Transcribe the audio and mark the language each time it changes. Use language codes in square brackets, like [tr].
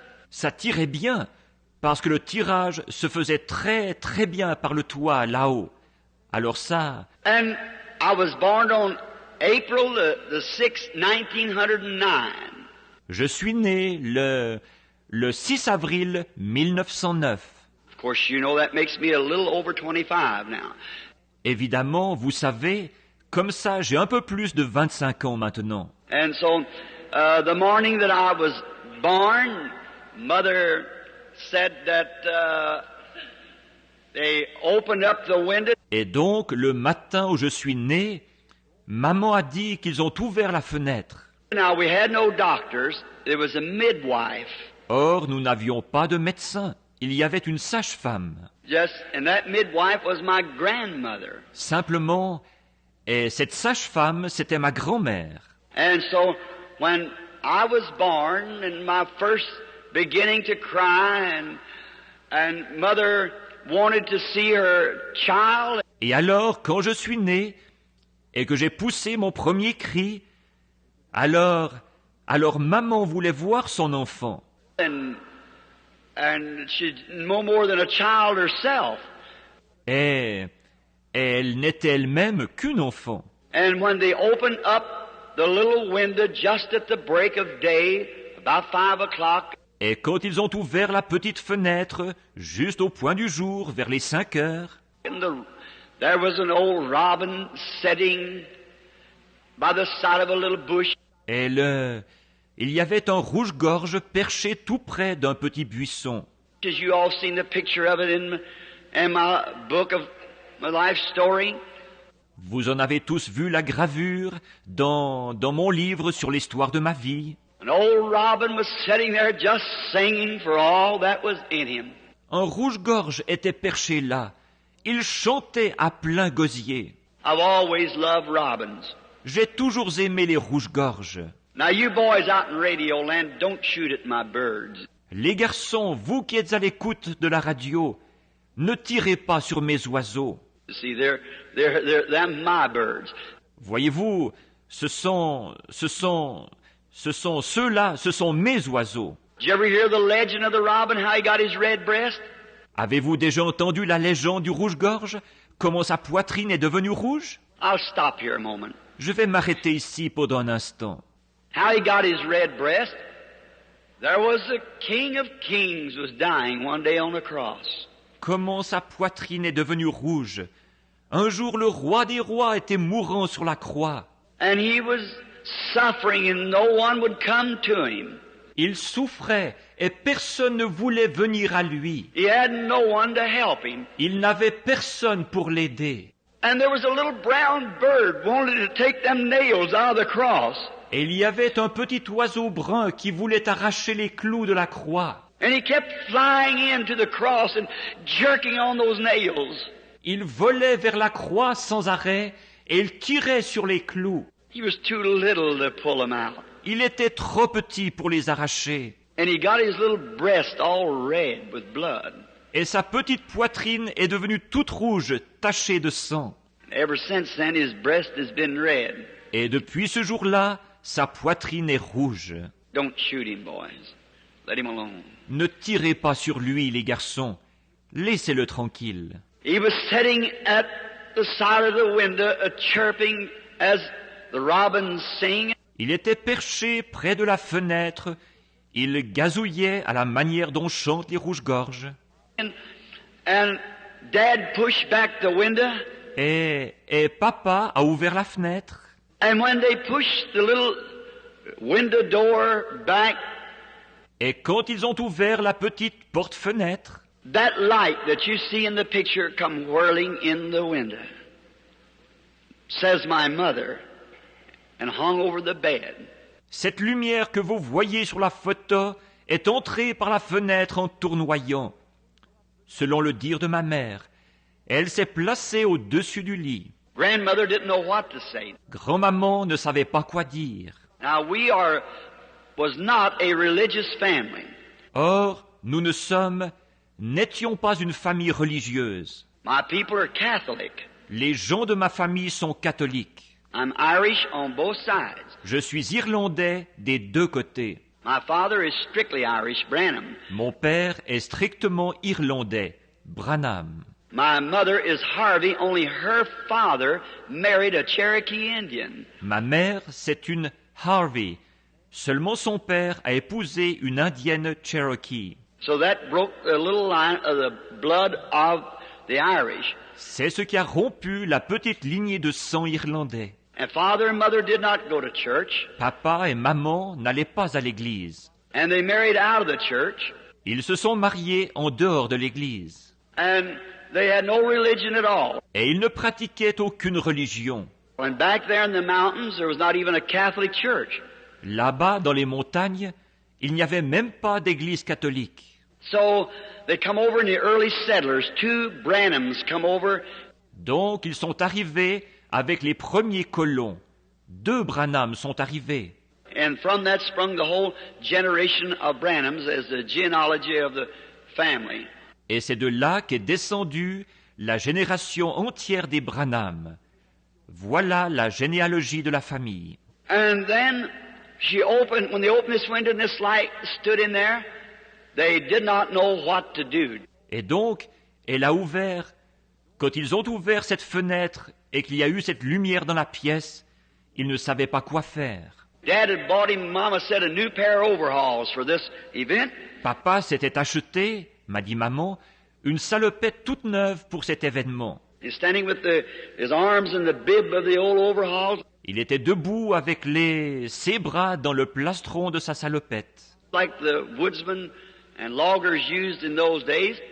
[fr] Ça tirait bien, parce que le tirage se faisait très très bien par le toit là-haut. Alors ça... [en] And I was born on April the 6th, 1909. [fr] Je suis né le 6 avril 1909. [en] Of course, you know that makes me a little over 25 now. [fr] Évidemment, vous savez, comme ça, j'ai un peu plus de 25 ans maintenant. [en] And so, the morning that I was born, Mother said that they opened up the window. [fr] Et donc, le matin où je suis né, maman a dit qu'ils ont ouvert la fenêtre. [en] Now, we had no doctors. There was a midwife. [fr] Or, nous n'avions pas de médecin. Il y avait une sage-femme. [en] And that midwife was my grandmother. [fr] Simplement, et cette sage-femme, c'était ma grand-mère. [en] And so, when I was born and my first beginning to cry and Mother wanted to see her child. [fr] Et alors, quand je suis né et que j'ai poussé mon premier cri, alors maman voulait voir son enfant. [en] And she's no more than a child herself. [fr] Et elle n'était elle-même qu'une enfant. [en] And when they opened up the little window just at the break of day, about 5 o'clock. [fr] Et quand ils ont ouvert la petite fenêtre, juste au point du jour, vers les 5 heures, [en] there was an old robin sitting by the side of a little bush. [fr] Et il y avait un rouge-gorge perché tout près d'un petit buisson. [en] You all seen the picture of it in my book of my life story. [fr] Vous en avez tous vu la gravure dans mon livre sur l'histoire de ma vie. [en] An old robin was sitting there just singing for all that was in him. [fr] Un rouge-gorge était perché là. Il chantait à plein gosier. [en] I've always loved robins. [fr] J'ai toujours aimé les rouges-gorges. [en] Now you boys out in Radio Land, don't shoot at my birds. [fr] Les garçons, vous qui êtes à l'écoute de la radio, ne tirez pas sur mes oiseaux. [en] See, they're my birds. [fr] Voyez-vous, ce sont ceux-là, ce sont mes oiseaux. [en] Did you ever hear the legend of the robin, how he got his red breast? [fr] Avez-vous déjà entendu la légende du rouge-gorge? Comment sa poitrine est devenue rouge? [en] I'll stop here a moment. [fr] Je vais m'arrêter ici pendant un instant. [en] How he got his red breast? There was the King of Kings was dying one day on the cross. [fr] Comment sa poitrine est devenue rouge? Un jour, le roi des rois était mourant sur la croix. [en] And he was suffering and no one would come to him. [fr] Il souffrait et personne ne voulait venir à lui. [en] He had no one to help him. [fr] Il n'avait personne pour l'aider. [en] And there was a little brown bird wanted to take them nails out of the cross. [fr] Et il y avait un petit oiseau brun qui voulait arracher les clous de la croix. [en] And he kept flying into the cross and jerking on those nails. [fr] Il volait vers la croix sans arrêt et il tirait sur les clous. [en] He was too little to pull them out. [fr] Il était trop petit pour les arracher. [en] And he got his little breast all red with blood. [fr] Et sa petite poitrine est devenue toute rouge, tachée de sang. [en] Ever since then, his breast has been red. [fr] Et depuis ce jour-là, sa poitrine est rouge. [en] Don't shoot him, boys. Let him alone. [fr] Ne tirez pas sur lui, les garçons. Laissez-le tranquille. [en] He was sitting at the side of the window, chirping as the robins sing. [fr] Il était perché près de la fenêtre. Il gazouillait à la manière dont chantent les rouges-gorges. [en] And Dad pushed back the window. [fr] Et papa a ouvert la fenêtre. [en] And when they pushed the little window door back, [fr] Et quand ils ont ouvert la petite porte-fenêtre, [en] that light that you see in the picture come whirling in the window, says my mother, and hung over the bed. [fr] cette lumière que vous voyez sur la photo est entrée par la fenêtre en tournoyant. Selon le dire de ma mère, elle s'est placée au-dessus du lit. [en] Grandmother didn't know what to say. [fr] Grand-maman ne savait pas quoi dire. [en] Now was not a religious family. [fr] Or, nous n'étions pas une famille religieuse. [en] My people are Catholic. [fr] Les gens de ma famille sont catholiques. [en] I'm Irish on both sides. [fr] Je suis irlandais des deux côtés. [en] My father is strictly Irish, Branham. [fr] Mon père est strictement irlandais, Branham. [en] My mother is Harvey, only her father married a Cherokee Indian. [fr] Ma mère, c'est une Harvey. Seulement son père a épousé une indienne Cherokee. [en] So that broke the little line of the blood of the Irish. [fr] C'est ce qui a rompu la petite lignée de sang irlandais. [en] And father and mother did not go to church. [fr] Papa et maman n'allaient pas à l'église. [en] And they married out of the church. [fr] Ils se sont mariés en dehors de l'église. [en] And they had no religion at all. [fr] Et ils ne pratiquaient aucune religion. [en] And back there in the mountains, there was not even a Catholic church. [fr] Là-bas, dans les montagnes, il n'y avait même pas d'église catholique. [en] So they come over in the early settlers. Two Branhams come over. [fr] Donc, ils sont arrivés avec les premiers colons. 2 Branhams sont arrivés. [en] And from that sprung the whole generation of Branhams as the genealogy of the family. [fr] Et c'est de là qu'est descendue la génération entière des Branham. Voilà la généalogie de la famille. [en] And then when they opened this window and this light stood in there, they did not know what to do. [fr] Et donc, elle a ouvert, quand ils ont ouvert cette fenêtre et qu'il y a eu cette lumière dans la pièce, ils ne savaient pas quoi faire. [en] Dad had bought him, Mama said, a new pair of overalls for this event. [fr] Papa s'était acheté, m'a dit maman, une salopette toute neuve pour cet événement. [en] He's standing with his arms in the bib of the old overalls. [fr] Il était debout avec ses bras dans le plastron de sa salopette, [en] Like the woodsmen and loggers used in those days.